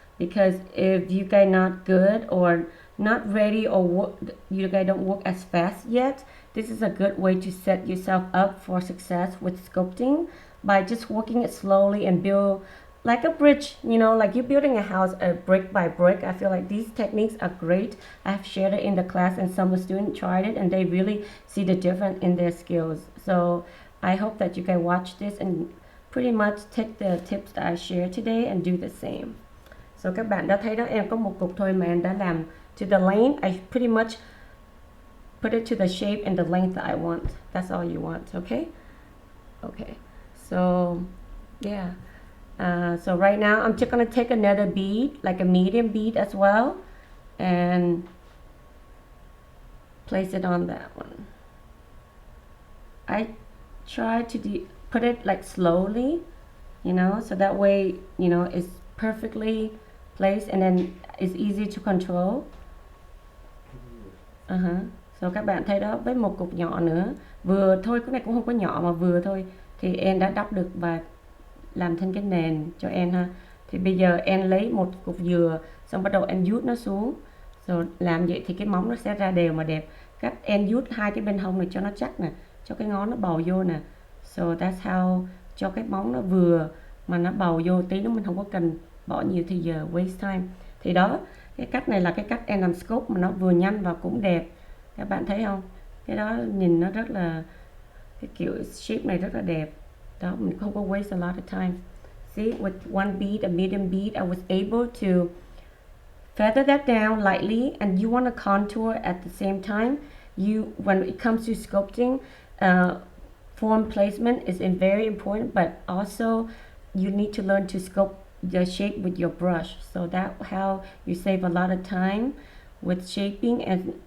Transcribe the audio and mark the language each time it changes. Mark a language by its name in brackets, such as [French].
[English] Because if you guys not good or not ready, or you guys don't work as fast yet, this is a good way to set yourself up for success with sculpting, by just working it slowly and build like a bridge, you know, like you're building a house brick by brick. I feel like these techniques are great. I've shared it in the class, and some of the students tried it and they really see the difference in their skills. So I hope that you can watch this and pretty much take the tips that I shared today and do the same. [Vietnamese] So các bạn đã thấy đó, em có một cục thôi mà em đã làm to the length. [English] I pretty much put it to the shape and the length that I want. That's all you want, okay? Okay. So yeah, so right now I'm just gonna take another bead, like a medium bead as well, and place it on that one. I try to put it like slowly, you know, so that way, you know, it's perfectly placed and then it's easy to control. [Vietnamese] So các bạn thấy đó, với một cục nhỏ nữa, vừa thôi, cái này cũng không có nhỏ mà vừa thôi, thì em đã đắp được và làm thành cái nền cho em ha. Thì bây giờ em lấy một cục dừa, xong bắt đầu em vuốt nó xuống, rồi làm vậy thì cái móng nó sẽ ra đều mà đẹp. Cách em vuốt hai cái bên hông này cho nó chắc nè, cho cái ngón nó bầu vô nè. So that's how, cho cái móng nó vừa mà nó bầu vô tí, nó mình không có cần bỏ nhiều thời giờ, waste time. Thì đó, cái cách này là cái cách em làm scope mà nó vừa nhanh và cũng đẹp. Các bạn thấy không? Cái đó nhìn nó rất là, cái kiểu shape này rất là đẹp. Đó, mình không có waste a lot of time. [English] See, with one bead, a medium bead, I was able to feather that down lightly, and you want to contour at the same time. When it comes to sculpting, form placement is very important, but also you need to learn to sculpt the shape with your brush. So that's how you save a lot of time with shaping and